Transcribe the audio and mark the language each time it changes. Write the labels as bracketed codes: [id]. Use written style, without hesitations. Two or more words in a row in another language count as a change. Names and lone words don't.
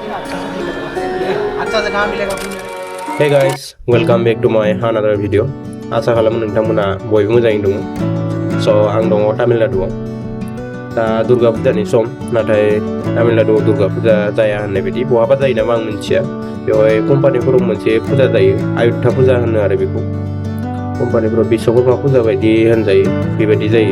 [en] Hey guys, welcome back to my another video. [brx] Asa खालामो नोंथांमोना बयबो मोजाङै दङ। So आं दङ तामिलनाडुआव। दा दुर्गा फुजानि सम, नाथाय तामिलनाडुआव दुर्गा फुजा जाया होननाय बायदि बहाबा जायो नामा आं मिन्थिया। बेवहाय कम्पानिफोराव मोनसे फुजा जायो, आयुध्या फुजा होनो आरो बेखौ। कम्पानिफोराव बिश्वकर्मा फुजा बायदि होनजायो, बेबायदि जायो।